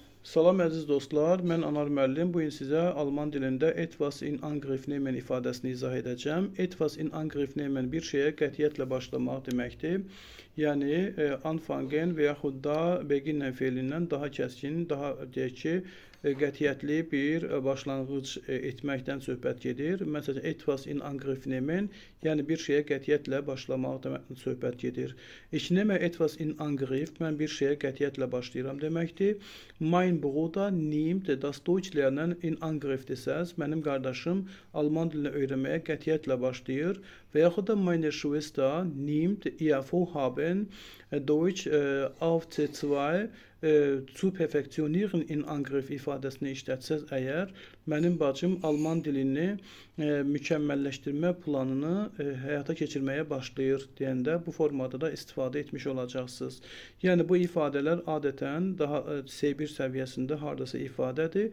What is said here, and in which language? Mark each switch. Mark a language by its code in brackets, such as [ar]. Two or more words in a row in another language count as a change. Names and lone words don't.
[az] Salam əziz dostlar, mən Anar müəllim. Bu gün sizə alman dilində [de] etwas in Angriff nehmen [az] ifadəsini izah edəcəm. [de] Etwas in Angriff nehmen [az] bir şeyə qətiyyətlə başlamaq deməkdir. Yəni anfangen və yaxud da beginnen feilindən daha kəskin, daha deyək ki, qətiyyətli bir başlanğıc etməkdən söhbət gedir. Məsələn, [de] etwas in Angriff nehmen, [az] yəni bir şeyə qətiyyətlə başlamaqdan söhbət gedir. [de] Ich nehme etwas in Angriff, [az] mən bir şeyə qətiyyətlə başlayıram deməkdir. [de] Mein Bruder nimmt das Deutsch lernen in Angriff [az] desəz, mənim qardaşım alman dilini öyrənməyə qətiyyətlə başlayır. Və yaxud da [de] meine Schwester nimmt ihr Vorhaben Deutsch auf C2 zu perfektionieren in Angriff [az] ifadəsini işlətsəz əgər, mənim bacım alman dilini mükəmməlləşdirmə planını həyata keçirməyə başlayır deyəndə bu formada da istifadə etmiş olacaqsınız. Yəni bu ifadələr adətən daha C1 səviyyəsində hardasa ifadədir.